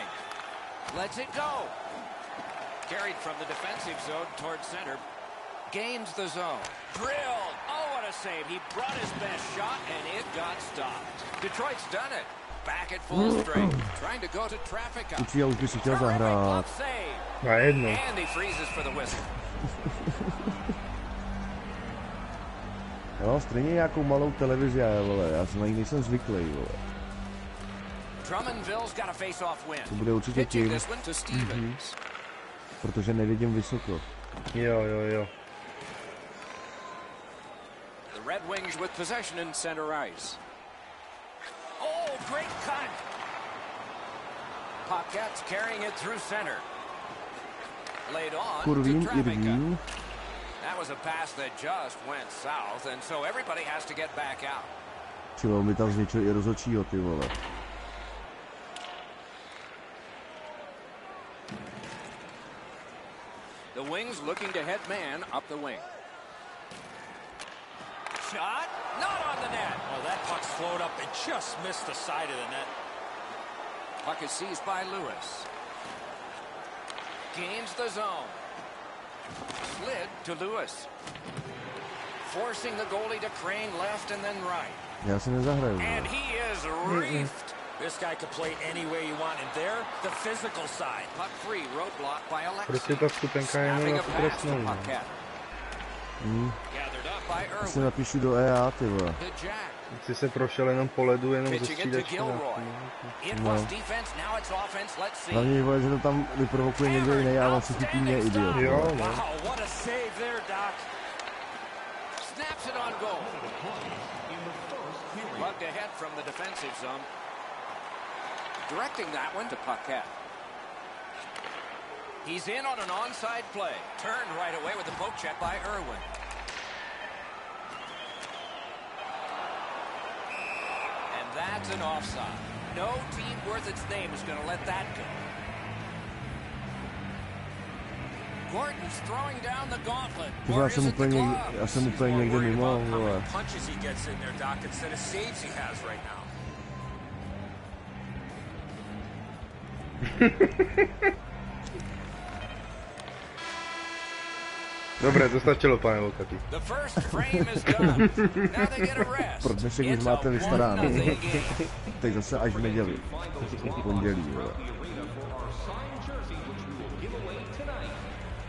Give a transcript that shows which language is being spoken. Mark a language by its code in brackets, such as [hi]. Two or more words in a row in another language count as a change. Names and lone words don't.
[en] Lets it go. Carried from the defensive zone towards center. Gains the zone. Drilled. Oh, what a save. He brought his best shot, and it got stopped. Detroit's done it. Back at full strength. Trying to go to traffic up. [cs] Ucíl, už by si chtěl zahrát. Na jedno. [en] And he freezes for the whistle. [cs] Já mám stejně nějakou malou televizi, vole, já na ní nejsem zvyklý, vole. [en] Drummondville's got a face-off win. [cs] To bude určitě tím, protože nevidím vysoko. Jo. [en] The Red Wings with possession in center ice. Oh, great cut. Paquette's carrying it through center. Laid on Kurvín, to Travica. Irvín. That was a pass that just went south, and so everybody has to get back out. [cs] Čilo, mi tam zničil i rozhodčího, ty vole. [en] The Wings looking to head man up the wing. Shot, not on the net. Well, that puck slowed up and just missed the side of the net. Puck is seized by Lewis. Gains the zone. Slid to Lewis. Forcing the goalie to crane left and then right. [cs] Já si nezahraju. [en] And he is reefed. This guy could play any way you want, and there, the physical side. Puck free, roadblock by Alexei. [cs] Prostě ta vstupenka je jenom na tu trestnou. [en] Gathered up by [cs] Já si [en] Irwin. [cs] napíšu do EA, ty vole. [en] To Jack. [cs] Jsi se prošel jenom po ledu, jenom ze [en] Pitching it to [cs] střídačky. [en] Gilroy. It was defense, now it's offense. Let's see. [cs] Hlavně, vole, že to tam vyprovokuje někdo jiný, a on si chytí mě, idiot. Jo, no. [en] Wow, what a save there, Doc. Snaps it on goal. Lugged ahead from the defensive zone. Directing that one to Paquette. He's in on an onside play. Turned right away with a poke check by Irwin. And that's an offside. No team worth its name is going to let that go. Gordon's throwing down the gauntlet. [cs] Já jsem úplně někde mimo, vole. [en] Punches he gets in there, Doc, instead of saves he has right now. [cs] Dobré, to stačilo, pane Volkatý. Pro dnešek už máte vystaráno. Teď zase až v neděli. Pondělí, vole.